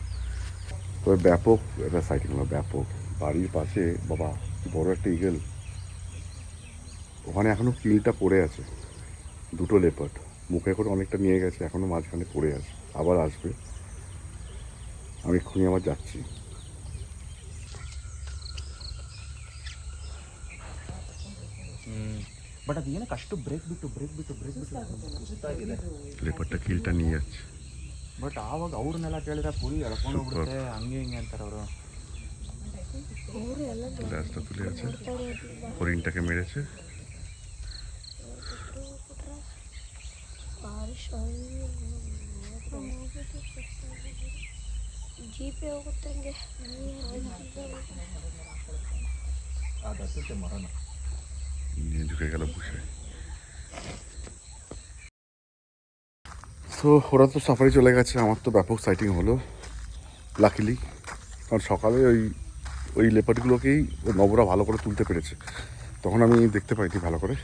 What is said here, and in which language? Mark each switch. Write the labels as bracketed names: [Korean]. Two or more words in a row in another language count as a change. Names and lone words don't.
[Bangla] তবে ব্যাপক একটা সাইটিং হলো, ব্যাপক। বাড়ির পাশে বাবা কি বড় একটা ইগল, ওখানে এখনও কিলটা পড়ে আছে। দুটো লেপার্ড মুখে করে অনেকটা নিয়ে গেছে, এখনও মাঝখানে পড়ে আছে, আবার আসবে। আমি এক্ষুনি আবার যাচ্ছি। [Kannada] ಬಟ್ ಅದು ಏನಕ್ಕೆ ಅಷ್ಟು ಬ್ರೇಕ್ ಬಿಟ್ಟು [Bangla] লেপাರ್ডটা কিলটা নিয়ে যাচ্ছে। [Kannada] ಬಟ್ ಆವಾಗ ಅವ್ರನ್ನೆಲ್ಲ ಕೇಳಿದ್ರೆ ಫುಲ್ ಎಳ್ಕೊಂಡು ಹೋಗ್ಬಿಡುತ್ತೆ, ಹಂಗೆ ಹಿಂಗೆ ಅಂತಾರೆ ಅವರು। [Bangla] ল্যাসটা তুলে আছে, হরিণটাকে মেরেছে। [Kannada] ಜೀಪೇ ಹೋಗುತ್ತಂಗೆ [Bangla] নিয়ে ঢুকে গেল বুঝে। তো ওরা তো সাফারি চলে গেছে, আমার তো ব্যাপক সাইটিং হলো লাকিলি। কারণ সকালে ওই লেপার্ডগুলোকেই নবরা ভালো করে তুলতে পেরেছে, তখন আমি দেখতে পাইনি ভালো করে।